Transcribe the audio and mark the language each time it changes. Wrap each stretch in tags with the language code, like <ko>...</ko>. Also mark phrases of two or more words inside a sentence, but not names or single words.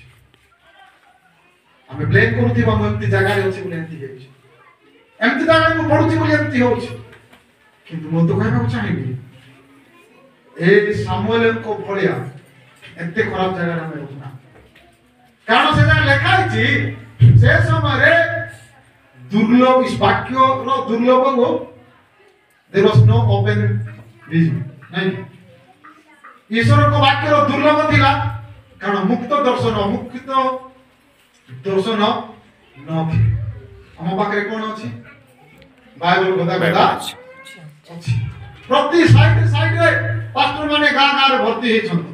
<or>ଆମେ ବ୍ଲେମ୍ କରୁଥିବା ମୁଁ ଏମିତି ଜାଗାରେ ଅଛି ବୋଲି ଏମିତି ହେଉଛି, ଏମିତି ଜାଗାରେ ମୁଁ ପଢୁଛି ବୋଲି ଏମିତି ହଉଛି। କିନ୍ତୁ ମୁଁ ତ କହିବାକୁ ଚାହିଁବି ଏ ସାମୁଏଲଙ୍କ ଭଳିଆ ଏତେ ଖରାପ ଜାଗାରେ ଆମେ ରହୁନା। କାରଣ ସେ ଯାହା ଲେଖା ହେଇଛି ସେ ସମୟରେ ଦୁର୍ଲଭ ବାକ୍ୟର ଦୁର୍ଲଭ</or> <en>there was no open vision</en> <or>ନାଇଁ ଈଶ୍ୱରଙ୍କ ବାକ୍ୟର ଦୁର୍ଲଭ ଥିଲା କାରଣ ମୁକ୍ତ ଦର୍ଶନ ନଥିଲା। ଆମ ପାଖରେ କଣ ଅଛି? ବାଇବଲ ଗଦା ଅଛି। ପ୍ରତି ସାଇଡରେ ପାଷ୍ଟର ମାନେ ଗାଁରେ ଭର୍ତ୍ତି ହେଇଛନ୍ତି।</or>